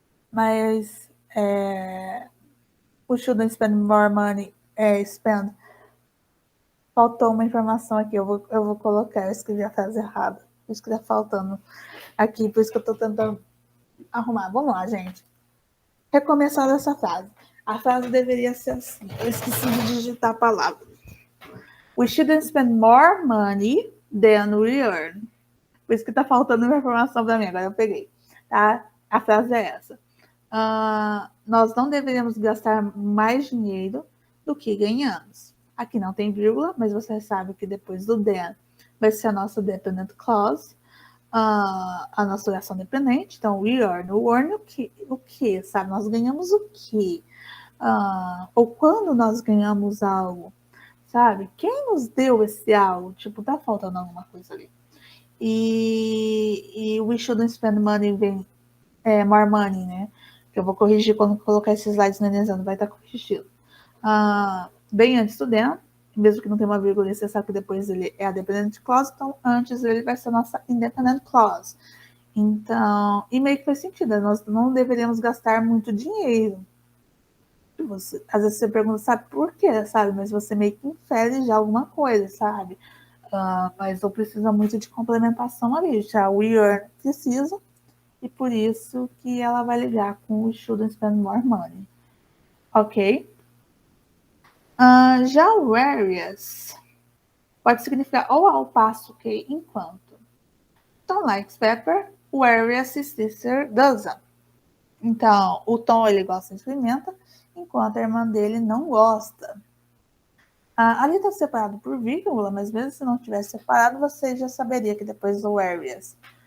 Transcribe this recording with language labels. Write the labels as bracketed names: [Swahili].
[Portuguese] Mas o [English] shouldn't spend more money spend. [Portuguese] Faltou uma informação aqui, eu vou colocar, eu escrevi a frase errada. Por isso que tá faltando aqui, por isso que eu tô tentando arrumar. Vamos lá, gente. Recomeçando essa frase. A frase deveria ser assim. Eu esqueci de digitar a palavra. [English] We shouldn't spend more money than we earn. [Portuguese] Por isso que tá faltando uma informação para mim, agora eu peguei. Tá? A frase é essa. Nós não deveríamos gastar mais dinheiro do que ganhamos. Aqui não tem vírgula, mas você sabe que depois do than vai ser a nossa dependent clause, a nossa oração dependente. Então, [English] we earn. [Portuguese] O earn o que, sabe? Nós ganhamos o que? Ou quando nós ganhamos algo, sabe? Quem nos deu esse algo? Tipo, tá faltando alguma coisa ali. [English] E we shouldn't spend money more money, né? [Portuguese] Que eu vou corrigir quando colocar esses slides nenezando, vai estar corrigido. Bem antes do than, mesmo que não tenha uma vírgula, você sabe que depois ele é a dependent clause, então antes ele vai ser a nossa independent clause. Então, e meio que faz sentido, nós não deveríamos gastar muito dinheiro. Às vezes você pergunta, sabe por quê, sabe? Mas você meio que infere já alguma coisa, sabe? Mas não precisa muito de complementação ali, já o [English] we earn [Portuguese] precisa, e por isso que ela vai ligar com o [English] shouldn't spend more money. [Portuguese] Ok? Já o whereas pode significar ou ao passo que enquanto. [English] Tom likes pepper, whereas his sister doesn't. [Portuguese] Então, o Tom ele gosta de pimenta, enquanto a irmã dele não gosta. Ali está separado por vírgula, mas mesmo se não tivesse separado, você já saberia que depois do whereas.